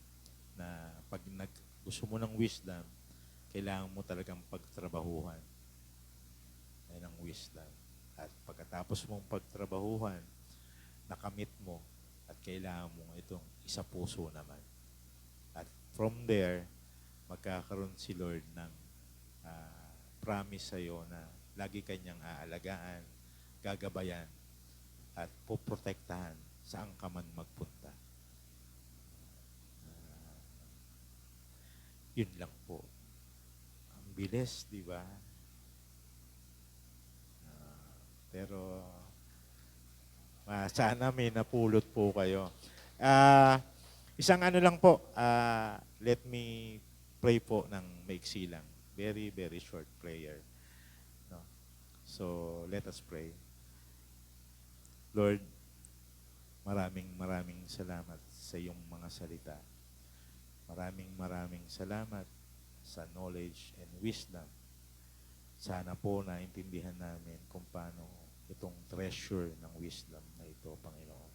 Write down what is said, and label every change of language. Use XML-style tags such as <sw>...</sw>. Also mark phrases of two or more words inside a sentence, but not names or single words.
<tl>Na pag gusto mo ng wisdom, kailangan mo talagang pagtrabahuhan. Yan ang wisdom. At pagkatapos mong pagtrabahuhan, nakamit mo at kailangan mo itong isa puso naman.</tl> <en>At from there,</en> <tl>magkakaroon si Lord ng promise sa'yo na lagi kanyang aalagaan, gagabayan, at poprotektahan saan ka man magpunta. Yun lang po. Ang bilis, di ba? Pero sana may napulot po kayo. Isang ano lang po,</tl> <en>let me pray</en> <tl>po ng maiksi lang.</tl> <en>Very, very short prayer. No? So, let us pray.</en> <tl>Lord, maraming salamat sa iyong mga salita. Maraming salamat sa</tl> <en>knowledge and wisdom.</en> <tl>Sana po naintindihan namin kung paano itong treasure ng wisdom na ito, Panginoon.</tl>